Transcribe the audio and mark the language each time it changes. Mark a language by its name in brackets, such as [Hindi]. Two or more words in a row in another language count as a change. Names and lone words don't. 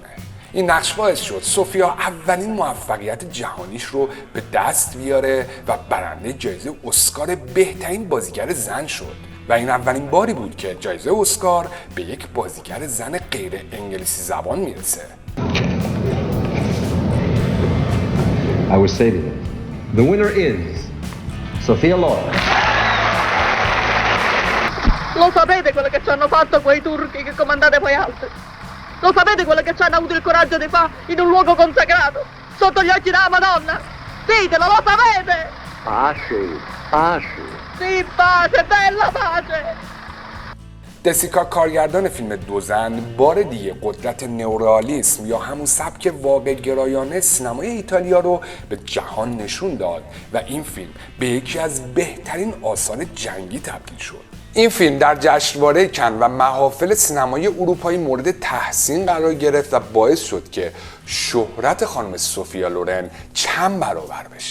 [Persian] این نقش باعث شد سوفیا اولین موفقیت جهانیش رو به دست بیاره و برنده جایزه اسکار بهترین بازیگر زن شد و این اولین باری بود که جایزه اسکار به یک بازیگر زن غیر انگلیسی زبان میرسه. [English] I will say to you, the winner is Sophia Loren. [Italian] Lo sapete quello che ci hanno fatto quei turchi che comandate voi altri? Lo sapete quello che ci hanno avuto il coraggio di fare in un luogo consacrato, sotto gli occhi della Madonna? Ditelo, lo sapete! Pace, pace. Sì, pace, bella pace! [Persian] دسیکا کارگردان فیلم دو زن بار دیگه قدرت نئورئالیسم یا همون سبک واقع گرایانه سینمای ایتالیا رو به جهان نشون داد و این فیلم به یکی از بهترین آثار جنگی تبدیل شد. این فیلم در جشنواره کن و محافل سینمای اروپایی مورد تحسین قرار گرفت و باعث شد که شهرت خانم سوفیا لورن چند برابر بشه.